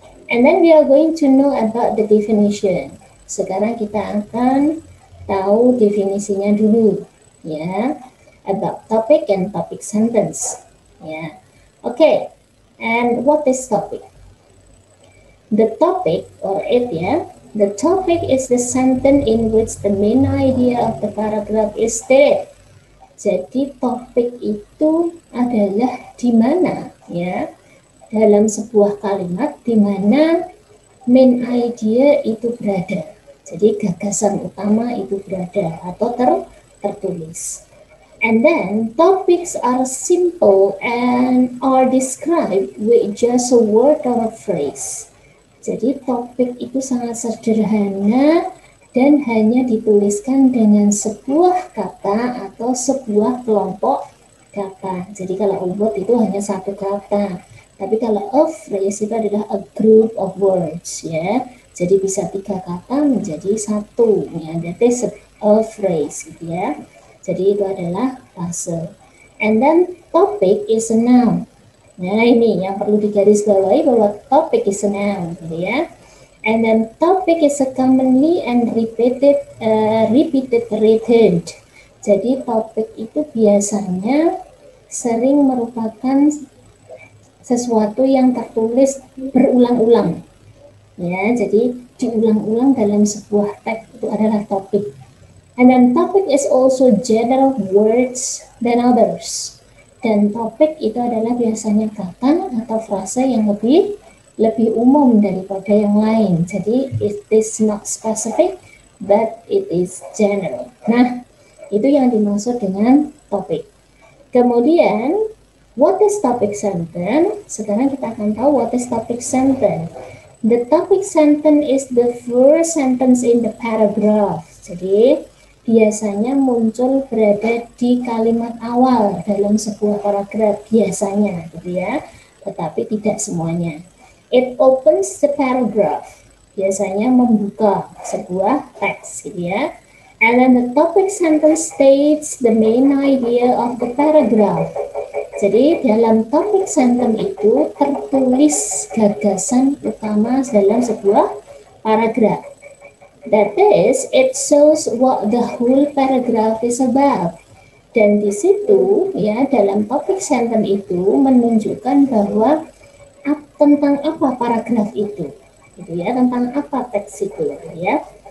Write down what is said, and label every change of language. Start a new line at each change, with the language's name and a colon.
English: And then we are going to know about the definition.
Indonesian: Sekarang kita akan tahu definisinya dulu ya.
English: About topic and topic sentence. Ya. Okay. And what is topic? The topic the topic is the sentence in which the main idea of the paragraph is stated.
Indonesian: Jadi topik itu adalah di mana dalam sebuah kalimat di mana main idea itu berada. Jadi gagasan utama itu berada atau tertulis.
English: And then topics are simple and are described with just a word or a phrase.
Indonesian: Jadi topik itu sangat sederhana dan hanya dituliskan dengan sebuah kata atau sebuah kelompok kata. Jadi kalau a word itu hanya satu kata. Tapi kalau a phrase itu adalah
English: a group of words,
Indonesian: ya. Jadi bisa 3 kata menjadi 1, ya.
English: That is a phrase,
Indonesian: gitu ya. Jadi itu adalah frase.
English: And then topic is a noun.
Indonesian: Nah ini yang perlu digarisbawahi bahwa
English: topic is a noun,
Indonesian: gitu ya.
English: And then topic is a commonly and repeated written.
Indonesian: Jadi topik itu biasanya sering merupakan sesuatu yang tertulis berulang-ulang. Ya, jadi diulang-ulang dalam sebuah teks itu adalah topik.
English: And then topic is also general words than others.
Indonesian: Dan topik itu adalah biasanya kata atau frase yang lebih umum daripada yang lain.
English: Jadi it is not specific, but it is general.
Indonesian: Nah, itu yang dimaksud dengan topik. Kemudian,
English: what is topic sentence?
Indonesian: Sekarang kita akan tahu
English: what is topic sentence. The topic sentence is the first sentence in the paragraph.
Indonesian: Jadi, biasanya muncul berada di kalimat awal dalam sebuah paragraf biasanya, gitu ya. Tetapi tidak semuanya.
English: It opens the paragraph.
Indonesian: Biasanya membuka sebuah teks, gitu ya.
English: And then the topic sentence states the main idea of the paragraph.
Indonesian: Jadi dalam topic sentence itu tertulis gagasan utama dalam sebuah paragraf.
English: That is, it shows what the whole paragraph is about.
Indonesian: Dan di situ, ya, dalam topic sentence itu menunjukkan bahwa tentang apa paragraf itu, gitu ya, tentang apa teks itu, ya.